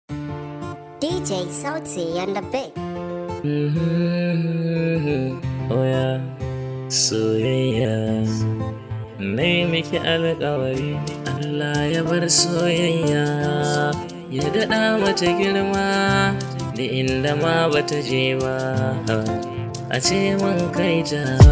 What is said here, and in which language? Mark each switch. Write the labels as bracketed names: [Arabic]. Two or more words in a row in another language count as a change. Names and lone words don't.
[English] D J Sauti on the beat. Mm-hmm. Oh yeah. [Hausa] Soyayya. Nai miki alƙawari, Allah ya bar soyayya. Ya daɗa mata girma, da inda ma bata je ba. A ce mun kai ta.